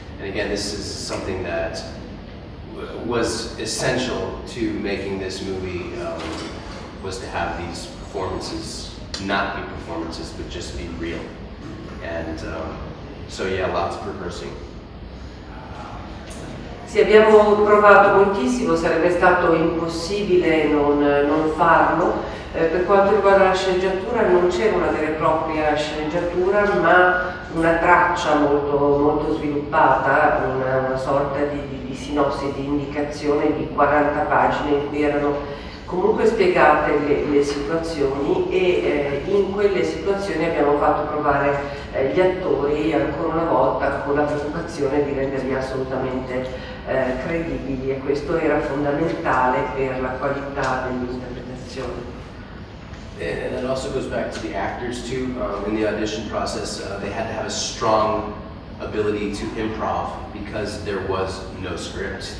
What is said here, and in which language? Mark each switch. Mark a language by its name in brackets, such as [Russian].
[English] And again, this is something that was essential to making this movie, was to have these performances not be performances, but just be real. And so yeah, lots of rehearsing. [Italian] Sì, abbiamo provato moltissimo, sarebbe stato impossibile non farlo. Per quanto riguarda la sceneggiatura non c'era una vera e propria sceneggiatura, ma una traccia molto sviluppata, una sorta di sinossi, di indicazione di 40 pagine in cui erano comunque spiegate le situazioni e in quelle situazioni abbiamo fatto provare gli attori ancora una volta con la preoccupazione di renderli assolutamente credibili, e questo era fondamentale per la qualità dell'interpretazione. [English] And that also goes back to the actors too. In the audition process, they had to have a strong ability to improv because there was no script.